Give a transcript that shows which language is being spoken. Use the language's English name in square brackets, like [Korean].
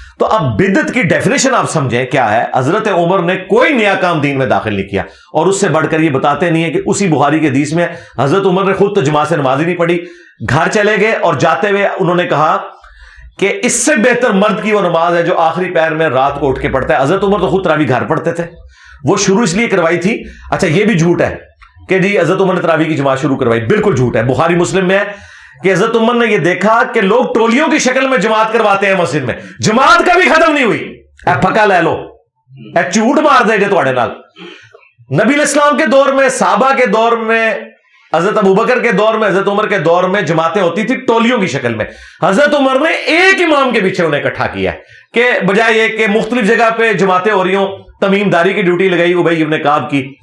[Urdu] تو اب بدعت کی ڈیفینیشن آپ سمجھیں کیا ہے. حضرت عمر نے کوئی نیا کام دین میں داخل نہیں کیا، اور اس سے بڑھ کر یہ بتاتے نہیں ہیں کہ اسی بخاری کے حدیث میں حضرت عمر نے خود تو جماعت سے نماز ہی نہیں پڑھی، گھر چلے گئے اور جاتے ہوئے انہوں نے کہا کہ اس سے بہتر مرد کی وہ نماز ہے جو آخری پہر میں رات کو اٹھ کے پڑھتا ہے. حضرت عمر تو خود تراویح گھر پڑھتے تھے. وہ شروع اس لیے کروائی تھی. اچھا یہ بھی جھوٹ ہے کہ جی حضرت عمر نے تراویح کی جماعت شروع کروائی. بالکل جھوٹ ہے. بخاری مسلم میں ہے کہ حضرت عمر نے یہ دیکھا کہ لوگ ٹولیوں کی شکل میں جماعت کرواتے ہیں مسجد میں، جماعت کبھی ختم نہیں ہوئی. [Punjabi] اے پھکا لے لو، اے جھوٹ مار دے گے تواڈے نال. [Urdu] نبی الاسلام کے دور میں، صحابہ کے دور میں، حضرت ابوبکر کے دور میں، حضرت عمر کے دور میں جماعتیں ہوتی تھی ٹولیوں کی شکل میں. حضرت عمر نے ایک امام کے پیچھے انہیں اکٹھا کیا کہ بجائے یہ کہ مختلف جگہ پہ جماعتیں ہو رہی ہوں، تمیم داری کی ڈیوٹی لگائی ابی ابن کعب کی.